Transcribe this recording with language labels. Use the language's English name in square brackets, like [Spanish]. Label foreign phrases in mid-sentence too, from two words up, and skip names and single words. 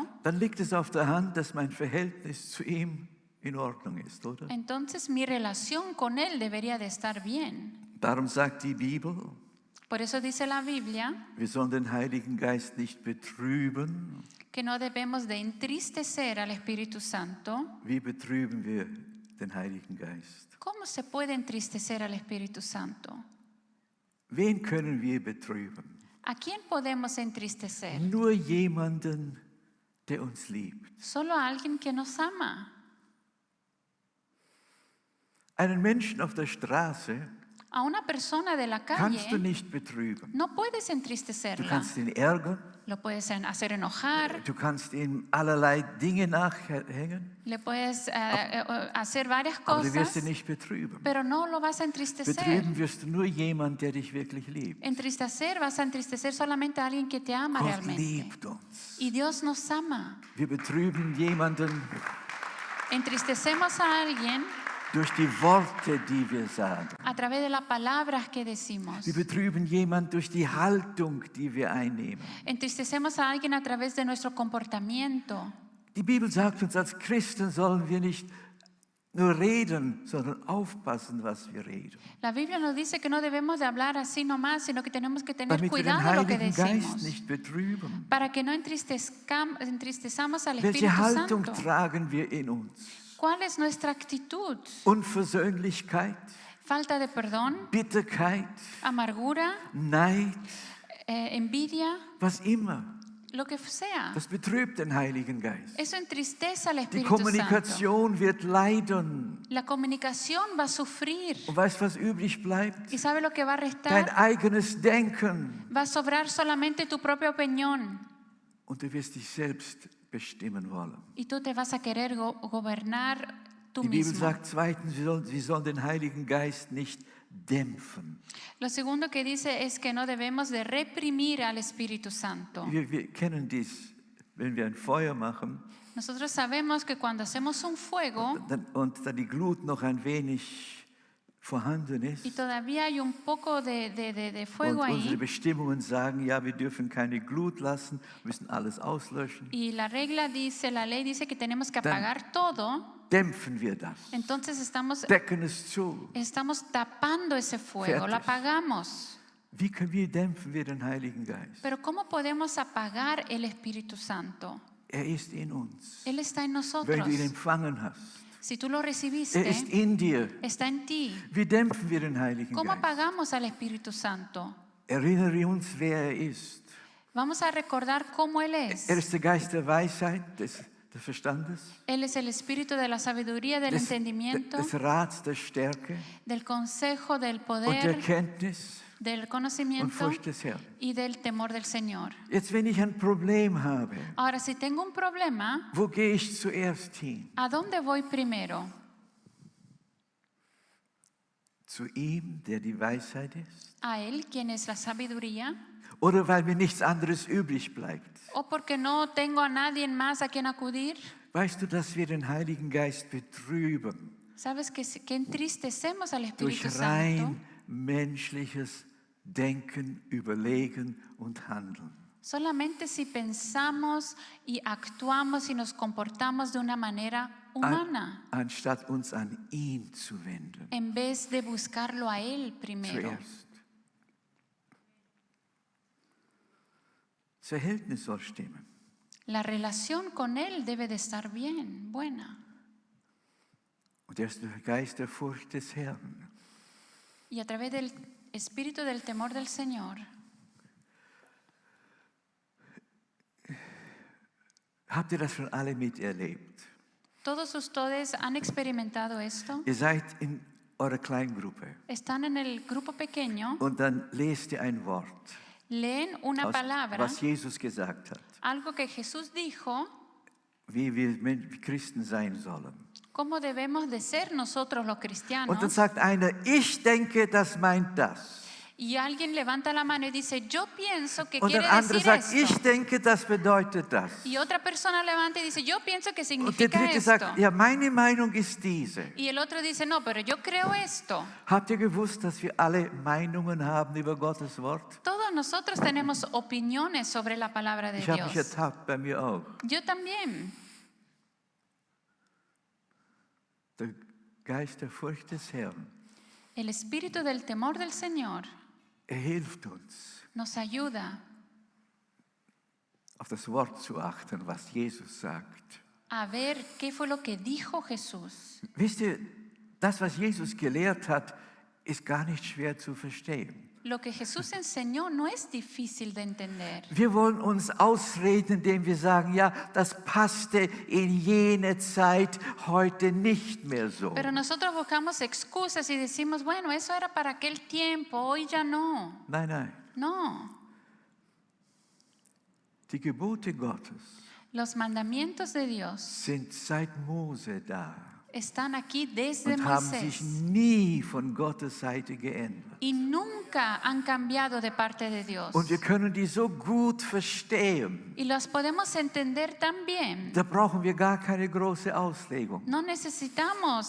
[German] dann liegt es auf der Hand, dass mein Verhältnis zu ihm in Ordnung ist, oder? [Spanish] entonces mi relación con Él debería de estar bien. [German] Darum sagt die Bibel, [Spanish] Por eso dice la Biblia [German] wir sollen den Heiligen Geist nicht betrüben. [Spanish] que no debemos de entristecer al Espíritu Santo. [German] Wie betrüben wir den Heiligen Geist? [Spanish] ¿Cómo se puede entristecer al Espíritu Santo? [German] Wen können wir betrüben? [Spanish] ¿A quién podemos entristecer? [German] Nur jemanden, der uns liebt. [Spanish] Solo a alguien que nos ama. [German] Einen Menschen auf der Straße [Spanish] A una persona de la [German] kannst du [Spanish] calle [German] nicht betrüben. [Spanish] no puedes [German] Du [Spanish] entristecerla. [German] kannst ihn ärgern, [Spanish] Lo puedes hacer enojar, [German] du kannst ihm allerlei Dinge nachhängen, [Spanish] le puedes hacer varias [German] aber du wirst [Spanish] cosas, [German] ihn nicht betrüben. [Spanish] pero no lo vas a entristecer. [German] Betrüben wirst du nur jemand, der dich wirklich liebt. [Spanish] Entristecer, vas a entristecer solamente a alguien que te ama [German] Gott [Spanish] realmente. [German] liebt uns. [Spanish] Y Dios nos ama. [German] Wir betrüben jemanden [Spanish] Entristecemos a alguien [German] durch die Worte, die wir sagen. [Spanish] a través de las palabras que decimos. [German] Wir betrüben jemanden durch die Haltung, die wir einnehmen. [Spanish] Entristecemos a alguien a través de nuestro comportamiento. [German] Die Bibel sagt uns, als Christen sollen wir nicht nur reden, sondern aufpassen, was wir reden. [Spanish] La Biblia nos dice que no debemos de hablar así nomás, sino que tenemos que tener [German] Damit wir den [Spanish] cuidado de lo que [German] Heiligen Geist [Spanish] decimos. [German] nicht betrüben. [Spanish] Para que no entristezamos al [German] Welche [Spanish] Espíritu [German] Haltung [Spanish] Santo. [German] tragen wir in uns? [Spanish] ¿Cuál es nuestra actitud? [German] Unversöhnlichkeit, [Spanish] Falta de perdón, [German] Bitterkeit, [Spanish] amargura, [German] Neid, [Spanish] envidia, [German] was immer. [Spanish] lo que sea. [German] Das betrübt den Heiligen Geist. [Spanish] Eso entristece al [German] Die [Spanish] Espíritu Santo. [German] Kommunikation wird leiden. [Spanish] La comunicación va a sufrir. [German] Und weißt du, was übrig bleibt? [Spanish] ¿Y sabe lo que va a [German] Dein [Spanish] restar? [German] eigenes Denken. [Spanish] Va a sobrar solamente tu propia opinión. [German] Und du wirst dich selbst bestimmen wollen. [Spanish] Y tú te vas a querer gobernar tú [German] Die Bibel [Spanish] mismo. [German] sagt zweitens, wir sollen den Heiligen Geist nicht dämpfen. [Spanish] Lo segundo que dice es que no debemos de reprimir al Espíritu Santo. [German] Wir kennen dies, wenn wir ein Feuer machen [Spanish] Nosotros sabemos que cuando hacemos un fuego [German] und dann die Glut noch ein wenig vorhanden ist [Spanish] y todavía hay un poco de [German] und [Spanish] fuego [German] unsere [Spanish] ahí [German] Bestimmungen sagen, ja, wir dürfen keine Glut lassen, müssen alles auslöschen, [Spanish] y la ley dice que tenemos que apagar todo, [German] dämpfen wir das, [Spanish] entonces [German] decken es zu. [Spanish] estamos tapando ese fuego, lo [German] Fertig. [Spanish] apagamos. [German] Wie dämpfen wir den Heiligen Geist? [Spanish] Pero ¿cómo podemos apagar el Espíritu Santo? [German] Er ist in uns. [Spanish] Él está en [German] Wenn [Spanish] nosotros. [German] du ihn empfangen hast, [Spanish] Si tú lo [German] er ist [Spanish] recibiste, [German] in dir. [Spanish] está en ti. [German] Wie dämpfen wir den Heiligen [Spanish] ¿Cómo [German] Geist? [Spanish] apagamos al Espíritu Santo? [German] Erinnere uns, wer er ist. [Spanish] Vamos a recordar cómo Él es. [German] Er ist der Geist der Weisheit, des Verstandes, [Spanish] Él es el espíritu de la sabiduría, del entendimiento, [German] des Rats, der Stärke [Spanish] del consejo, del [German] und der [Spanish] poder, [German] Kenntnis [Spanish] del [German] und [Spanish] conocimiento [German] Furcht des Herrn. [Spanish] y del temor del Señor. [German] Jetzt, wenn ich ein Problem habe, [Spanish] Ahora, si tengo un problema, [German] wo gehe ich zuerst hin? [Spanish] ¿a dónde voy primero? [German] Zu ihm, der die Weisheit ist? [Spanish] ¿A Él, quien es la sabiduría? [German] Oder weil mir nichts anderes übrig bleibt? [Spanish] ¿O porque no tengo a nadie más a quien acudir? [German] Weißt du, dass wir den Heiligen Geist betrüben [Spanish] ¿Sabes que entristecemos al [German] durch [Spanish] Espíritu Santo? [German] rein menschliches Denken, Überlegen und Handeln? [Spanish] Solamente si pensamos y actuamos y nos comportamos de una manera humana, [German] Anstatt uns an ihn zu wenden. [Spanish] en vez de buscarlo a Él primero. [German] Zuerst. Das Verhältnis soll stimmen. [Spanish] La relación con Él debe de estar bien, buena. [German] Und er ist der Geist der Furcht des Herrn. [Spanish] Y a través del espíritu del temor del Señor, [German] Habt ihr das schon alle miterlebt? [Spanish] todos ustedes han experimentado esto. [German] Ihr seid in eurer Kleingruppe [Spanish] Están en el grupo pequeño, [German] und dann lest ihr ein Wort, [Spanish] leen una palabra, [German] was Jesus gesagt hat, [Spanish] algo que Jesús dijo, [German] wie wir Christen sein sollen. [Spanish] cómo debemos de ser nosotros los [German] Und dann [Spanish] cristianos. [German] sagt einer, ich denke, das meint das. [Spanish] Y alguien levanta la mano y dice, yo pienso que [German] Und [Spanish] quiere [German] ein anderer [Spanish] decir [German] sagt, [Spanish] esto. [German] ich denke, das bedeutet das. [Spanish] Y otra persona levanta y dice, yo pienso que [German] Und der [Spanish] significa [German] dritte [Spanish] esto. [German] sagt, ja, meine Meinung ist diese. [Spanish] Y el otro dice, no, pero yo creo esto. [German] Habt ihr gewusst, dass wir alle Meinungen haben über Gottes Wort? [Spanish] Todos nosotros tenemos opiniones sobre la palabra de [German] Ich habe mich [Spanish] Dios. [German] ertappt, bei mir auch. [Spanish] Yo también. [German] Der Geist der Furcht des Herrn, [Spanish] El espíritu del temor del Señor [German] hilft uns, [Spanish] nos ayuda [German] auf das Wort zu achten, was Jesus sagt. [Spanish] a ver qué fue lo que dijo Jesús. [German] Wisst ihr, das, was Jesus gelehrt hat, ist gar nicht schwer zu verstehen. [Spanish] Lo que Jesús enseñó no es difícil de entender. [German] Wir wollen uns ausreden, indem wir sagen, ja, das passte in jene Zeit, heute nicht mehr so. [Spanish] Pero nosotros buscamos excusas y decimos, bueno, eso era para aquel tiempo, hoy ya no. [German] Nein, nein. [Spanish] No. [German] Die Gebote Gottes [Spanish] Los mandamientos de Dios [German] sind seit Mose da [Spanish] están aquí desde [German] und haben sich [Spanish] Moisés [German] nie von Gottes Seite geändert. [Spanish] y nunca han cambiado de parte de Dios. [German] Und wir können die so gut verstehen. [Spanish] Y los podemos entender tan bien. [German] Da brauchen wir gar keine große Auslegung. [Spanish] No necesitamos